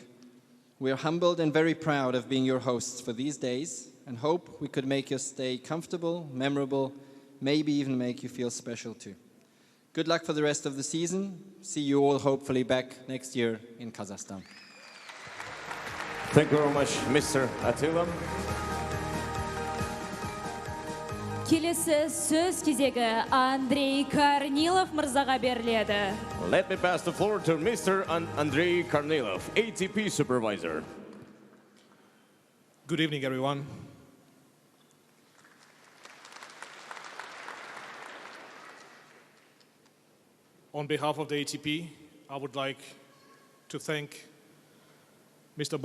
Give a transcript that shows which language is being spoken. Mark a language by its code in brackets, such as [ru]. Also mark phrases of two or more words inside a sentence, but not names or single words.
[en] We are humbled and very proud of being your hosts for these days, and hope we could make your stay comfortable, memorable, maybe even make you feel special too. Good luck for the rest of the season. See you all hopefully back next year in Kazakhstan. Thank you very much, Mr. Attila. [kk] Келесі сөз кезегі Андрей Корнилов мырзаға беріледі. [en] Let me pass the floor to Mr. Andrei Kornilov, ATP supervisor. Good evening, everyone. On behalf of the ATP, I would like to thank Mr.